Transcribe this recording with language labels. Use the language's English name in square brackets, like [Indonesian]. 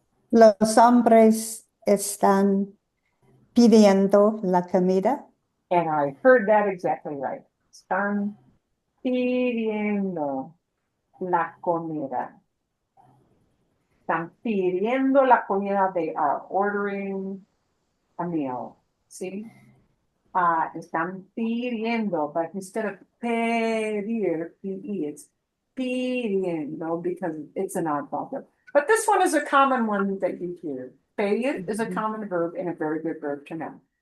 [Spanish] Los hombres están pidiendo la comida. [English] And I heard that exactly right. [Spanish] Están pidiendo la comida. Están pidiendo la comida. [English] They are ordering a meal. See? Están pidiendo, but instead of pedir, P-E, it's pidiendo because it's an oddball verb. But this one is a common one that you hear. Pedir is a common verb and a very good verb to know.